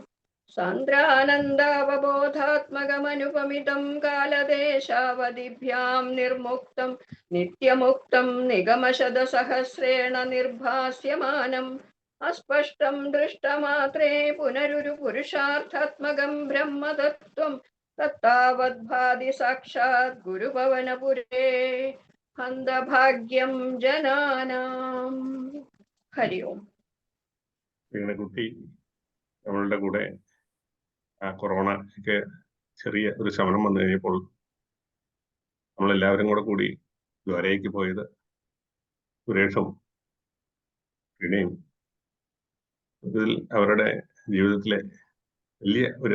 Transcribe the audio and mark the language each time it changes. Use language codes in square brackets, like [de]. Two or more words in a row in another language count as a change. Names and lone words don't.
[sa] सान्द्रानन्दावबोधात्मकमनुपमितं कालदेशावधिभ्यां निर्मुक्तं नित्यमुक्तं निगमशतसहस्रेण निर्भास्यमानम् अस्पष्टं दृष्टमात्रे पुनरुरुपुरुषार्थात्मकं ब्रह्मतत्त्वं तत्तावद्भाति साक्षात् गुरुभवनपुरे हन्तभाग्यं जनानां हरि ओम् [ml] കുട്ടി നമ്മളുടെ കൂടെ ആ കൊറോണയ്ക്ക് ചെറിയ ഒരു ശമനം വന്നു കഴിഞ്ഞപ്പോൾ നമ്മളെല്ലാവരും കൂടി ദ്വാരയ്ക്ക് പോയത് സുരേഷും പിന്നെയും ഇതിൽ അവരുടെ ജീവിതത്തിലെ വലിയ ഒരു